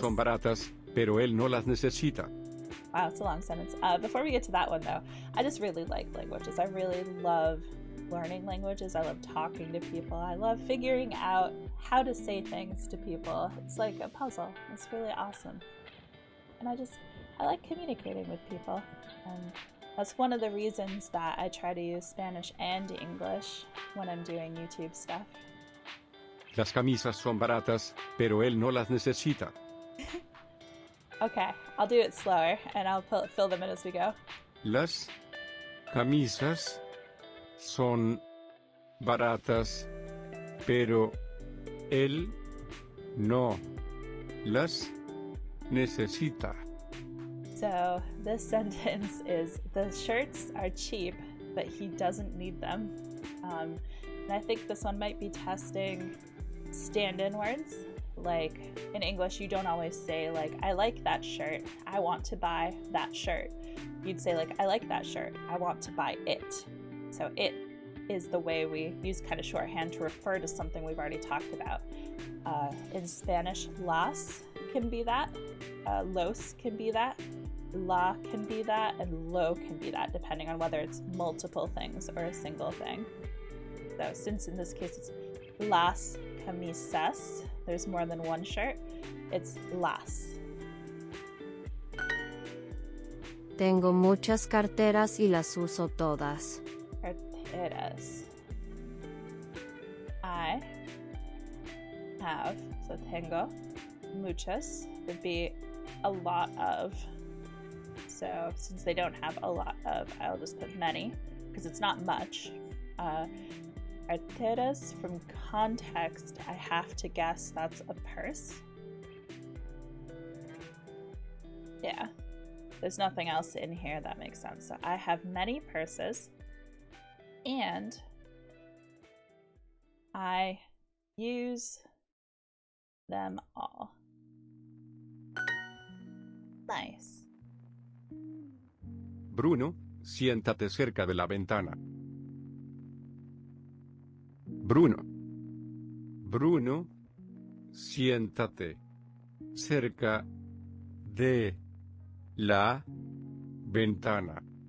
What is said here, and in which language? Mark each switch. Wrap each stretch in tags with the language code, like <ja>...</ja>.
<es>son baratas, pero él no las necesita.</es> <en>Wow, it's a long sentence. Before we get to that one though, I just really like languages. I really love learning languages. I love talking to people. I love figuring out how to say things to people. It's like a puzzle. It's really awesome. And I like communicating with people. And that's one of the reasons that I try to use Spanish and English when I'm doing YouTube stuff.</en> <es>Las camisas son baratas, pero él no las necesita.</es> <en>Okay, I'll do it slower and I'll fill them in as we go.</en> <es>Las camisas son baratas, pero él no las necesita.</es> <en>So this sentence is, the shirts are cheap, but he doesn't need them. And I think this one might be testing stand-in words. Like in English, you don't always say like, I like that shirt, I want to buy that shirt. You'd say like, I like that shirt, I want to buy it. So it is the way we use kind of shorthand to refer to something we've already talked about. In Spanish, las can be that, los can be that, la can be that, and lo can be that, depending on whether it's multiple things or a single thing. So since in this case it's</en> <es>las camisas,</es> <en>there's more than one shirt, it's las.</en> <es>Tengo muchas carteras y las uso todas. Carteras.</es> <en>I have, so tengo, muchas would be a lot of. So since they don't have a lot of, I'll just put many, because it's not much. Carteras, from context, I have to guess that's a purse. Yeah, there's nothing else in here that makes sense. So I have many purses, and I use them all. Nice.</en> <es>Bruno, siéntate cerca de la ventana. Bruno, siéntate cerca de la ventana.</es>